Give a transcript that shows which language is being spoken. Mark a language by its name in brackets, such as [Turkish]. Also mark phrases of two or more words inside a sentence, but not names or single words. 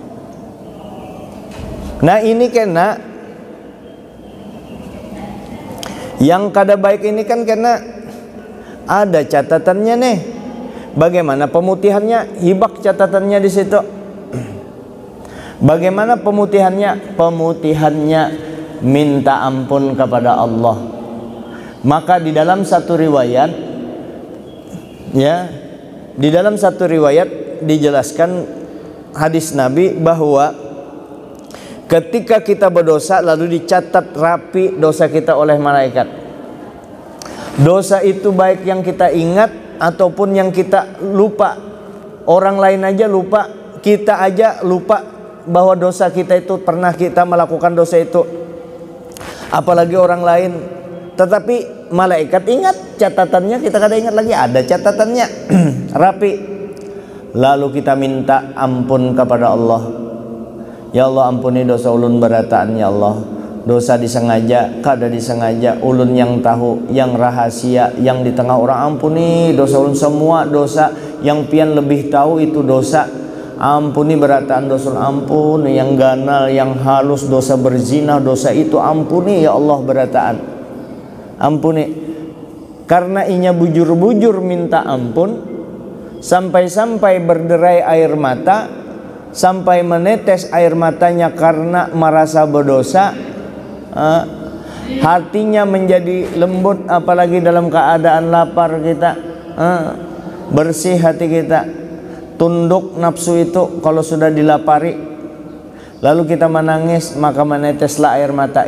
[Banjar] Nah ini kena yang kada baik ini kan karena ada catatannya nih. Bagaimana pemutihannya? Hibak catatannya di situ. [Indonesian] Bagaimana pemutihannya? Pemutihannya minta ampun kepada Allah. Maka di dalam satu riwayat, ya, di dalam satu riwayat dijelaskan hadis Nabi bahwa ketika kita berdosa lalu dicatat rapi dosa kita oleh malaikat. Dosa itu baik yang kita ingat ataupun yang kita lupa. Orang lain aja lupa, kita aja lupa bahwa dosa kita itu pernah kita melakukan dosa itu. Apalagi orang lain. Tetapi malaikat ingat catatannya, kita [Banjar] kada ingat lagi, [Indonesian] ada catatannya rapi. Lalu kita minta ampun kepada Allah. [Arabic] Ya Allah, [Banjar] ampuni dosa ulun berataan [Arabic] ya Allah. [Banjar] Dosa disengaja, kada disengaja, ulun yang tahu, yang rahasia, yang di tengah orang, ampuni dosa ulun semua dosa. Yang pian lebih tahu itu dosa, ampuni berataan dosa, ampuni yang ganal, yang halus, dosa berzina, dosa itu ampuni [Arabic] ya Allah [Banjar] berataan, ampuni. Karena inya bujur-bujur minta ampun, sampai-sampai berderai air mata, [Indonesian] sampai menetes air matanya karena merasa berdosa. Hatinya menjadi lembut, apalagi dalam keadaan lapar kita, bersih hati kita, tunduk nafsu itu kalau sudah dilapari, lalu kita menangis maka meneteslah air mata.